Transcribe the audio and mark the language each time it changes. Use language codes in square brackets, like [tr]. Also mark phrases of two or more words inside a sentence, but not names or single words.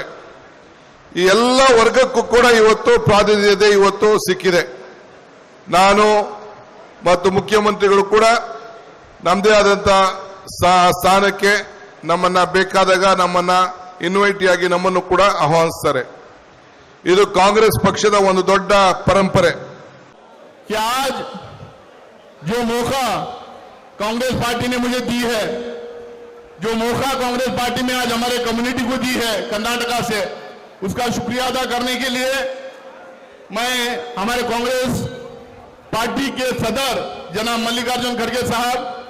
[kn] ಈ ಎಲ್ಲ ವರ್ಗಕ್ಕೂ ಕೂಡ ಇವತ್ತು ಪ್ರಾತಿನಿಧ್ಯತೆ ಇವತ್ತು ಸಿಕ್ಕಿದೆ. ನಾನು ಮತ್ತು ಮುಖ್ಯಮಂತ್ರಿಗಳು ಕೂಡ ನಮ್ಮದೇ ಆದಂತ ಸ್ಥಾನಕ್ಕೆ ನಮ್ಮನ್ನ ಬೇಕಾದಾಗ ನಮ್ಮನ್ನ ಇನ್ವೈಟಿ ಆಗಿ ನಮ್ಮನ್ನು ಕೂಡ ಆಹ್ವಾನಿಸ್ತಾರೆ. ಇದು ಕಾಂಗ್ರೆಸ್ ಪಕ್ಷದ ಒಂದು ದೊಡ್ಡ ಪರಂಪರೆ. [hi] कि आज जो मौका कांग्रेस पार्टी ने मुझे दी है, जो मौका कांग्रेस पार्टी ने आज हमारे कम्युनिटी को दी है कर्नाटका से, उसका शुक्रिया अदा करने के लिए मैं हमारे कांग्रेस पार्टी के सदर जनाब मल्लिकार्जुन खड़गे साहब